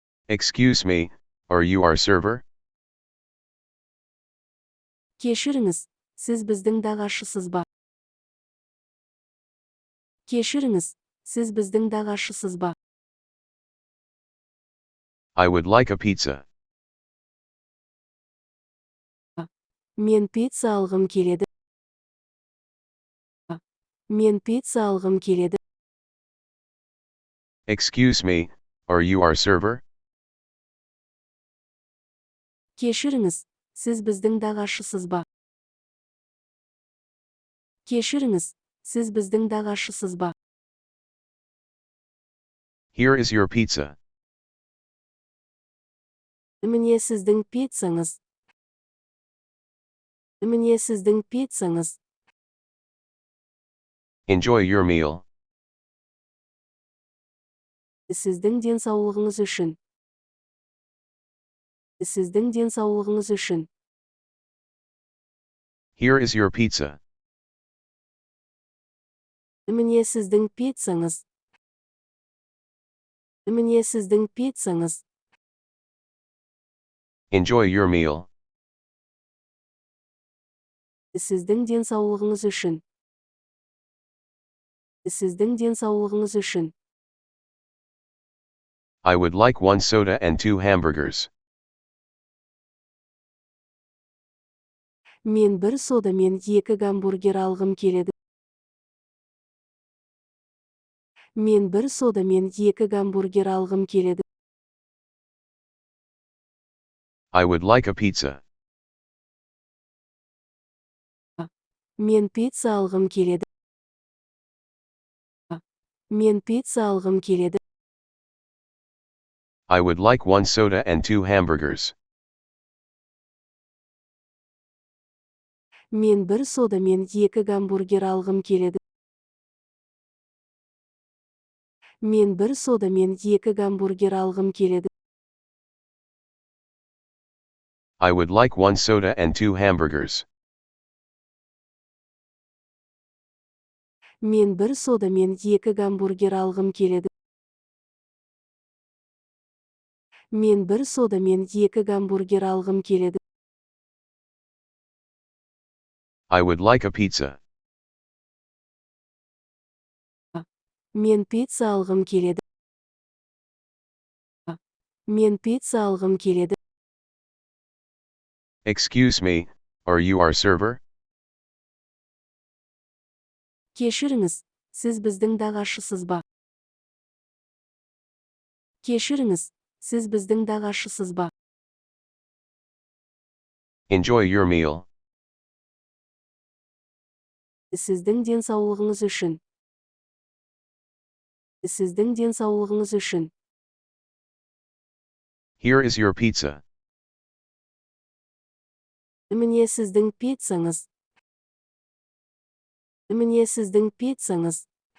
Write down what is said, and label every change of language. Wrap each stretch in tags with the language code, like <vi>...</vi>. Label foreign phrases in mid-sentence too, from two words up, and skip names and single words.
<en>Excuse me, are you our server?</en> <kk>Кешіріңіз, сіз біздің дағашысыз ба? Кешіріңіз, сіз біздің дағашысыз ба?</kk> <en>I would like a pizza.</en> <kk>Мен пицца алғым келеді. Мен пицца алғым келеді.</kk> <en>Excuse me, are you our server?</en> <kk>Кешіріңіз, сіз біздің дағашысыз ба? Кешіріңіз, сіз біздің дағашысыз ба?</kk> <en>Here is your pizza.</en> <kk>Міне сіздің пиццаңыз. Міне сіздің пиццаңыз.</kk> <en>Enjoy your meal.</en> <kk>Сіздің денсаулығыңыз үшін. Сіздің денсаулығыңыз үшін.</kk> <en>Here is your pizza.</en> <kk>Міне сіздің пиццаңыз. Міне сіздің пиццаңыз.</kk> <en>Enjoy your meal.</en> <kk>Сіздің денсаулығыңыз үшін. Сіздің денсаулығыңыз үшін.</kk> <en>I would like 1 soda and 2 hamburgers.</en> <kk>Мен 1 сода мен 2 гамбургер алғым келеді. Мен 1 сода мен 2 гамбургер алғым келеді.</kk> <en>I would like a pizza.</en> <kk>Мен пицца алғым келеді. Мен пицца алғым келеді.</kk> <en>I would like 1 soda and 2 hamburgers.</en> <kk>Мен 1 сода мен 2 гамбургер алғым келеді. Мен 1 сода мен 2 гамбургер алғым келеді.</kk> <en>I would like 1 soda and 2 hamburgers.</en> <kk>Мен 1 сода мен 2 гамбургер алғым келеді. Мен 1 сода мен 2 гамбургер алғым келеді.</kk> <en>I would like a pizza.</en> <kk>Мен пицца алғым келеді. Мен пицца алғым келеді.</kk> <en>Excuse me, are you our server?</en> <kk>Кешіріңіз, сіз біздің дағашысыз ба? Кешіріңіз, сіз біздің дағашысыз ба?</kk> <en>Enjoy your meal.</en> <kk>Сіздің денсаулығыңыз үшін. Сіздің денсаулығыңыз үшін.</kk> <en>Here is your pizza.</en> <kk>Міне сіздің пиццаңыз. Міне сіздің пиццаңыз.</kk>